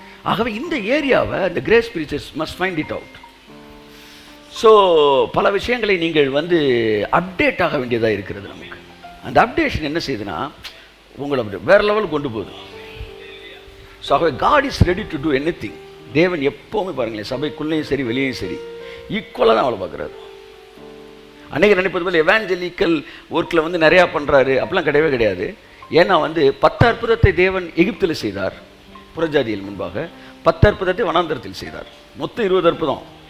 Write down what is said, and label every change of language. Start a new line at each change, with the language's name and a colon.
Tamil: ஆகவே இந்த ஏரியாவை
English: the grace preachers must find it out.
Tamil: So பல விஷயங்களை நீங்கள் வந்து அப்டேட் ஆக வேண்டியதாக இருக்கிறது நமக்கு. அந்த அப்டேஷன் என்ன செய்யுதுன்னா உங்களை வேற லெவலுக்கு கொண்டு போகுது. ஸோ ஆகவே
English: God is ready to do anything.
Tamil: தேவன் எப்போவுமே பாருங்களேன், சபைக்குள்ளேயும் சரி வெளியேயும் சரி ஈக்குவலாக தான் அவளை பார்க்குறாரு. அன்றைக்கி நினைப்பது போல் எவாஞ்சலிக்கல் ஒர்க்கில் வந்து நிறையா பண்ணுறாரு அப்படிலாம் கிடையவே கிடையாது. ஏன்னா வந்து 10 அற்புதத்தை தேவன் எகிப்தில் செய்தார் புறஜாதியில் முன்பாக, 10 அற்புதத்தை வனாந்தரத்தில் செய்தார். மொத்தம் 20 அற்புதம்.